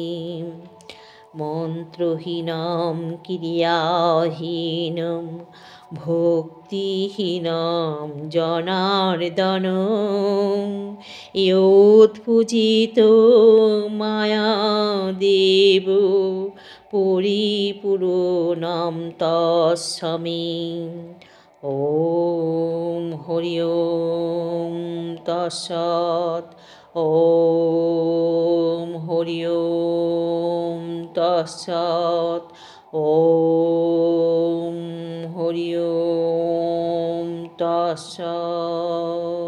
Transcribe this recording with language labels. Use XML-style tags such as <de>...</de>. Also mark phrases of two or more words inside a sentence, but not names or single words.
<sa>মন্ত্রহীনম ক্রিয়াহীনম ভক্তিহীনম জনার্দন ইয়ৎপূজিত মায়াদেব পরিপূর্ণম তস্মৈ। ওম হরি ওম তৎসৎ। ওম হরি ওম তৎসৎ। ওম হরি ওম তৎসৎ।</sa>